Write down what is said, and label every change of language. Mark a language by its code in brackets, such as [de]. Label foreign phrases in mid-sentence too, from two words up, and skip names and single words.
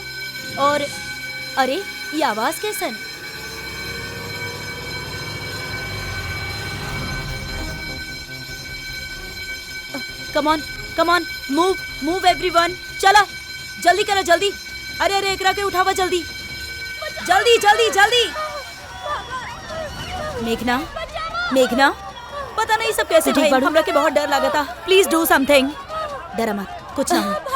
[bho] और अरे ये आवाज कैसन? [en] come on move everyone, [bho] चला जल्दी करो जल्दी। अरे अरे एकरा के उठावा जल्दी जल्दी जल्दी जल्दी। मेघना पता नहीं सब कैसे ठीक बाड़ू। हमरा के बहुत डर लागता। [en] Please do something. [bho] डरा मत, कुछ ना हो।